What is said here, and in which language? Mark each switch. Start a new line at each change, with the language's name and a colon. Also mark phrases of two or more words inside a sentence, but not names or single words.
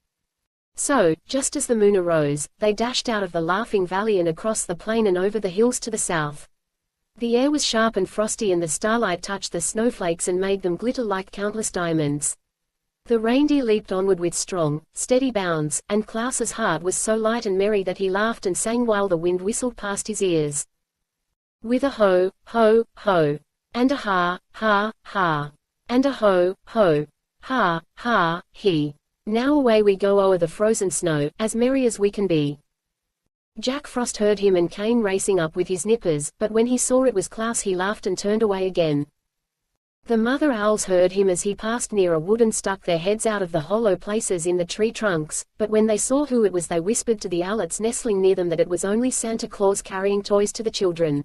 English: So, just as the moon arose, they dashed out of the Laughing Valley and across the plain and over the hills to the south. The air was sharp and frosty, and the starlight touched the snowflakes and made them glitter like countless diamonds. The reindeer leaped onward with strong, steady bounds, and Klaus's heart was so light and merry that he laughed and sang while the wind whistled past his ears. With a ho, ho, ho, and a ha, ha, ha, and a ho, ho, ha, ha, he. Now away we go o'er the frozen snow, as merry as we can be. Jack Frost heard him and came racing up with his nippers, but when he saw it was Claus he laughed and turned away again. The mother owls heard him as he passed near a wood and stuck their heads out of the hollow places in the tree trunks, but when they saw who it was they whispered to the owlets nestling near them that it was only Santa Claus carrying toys to the children.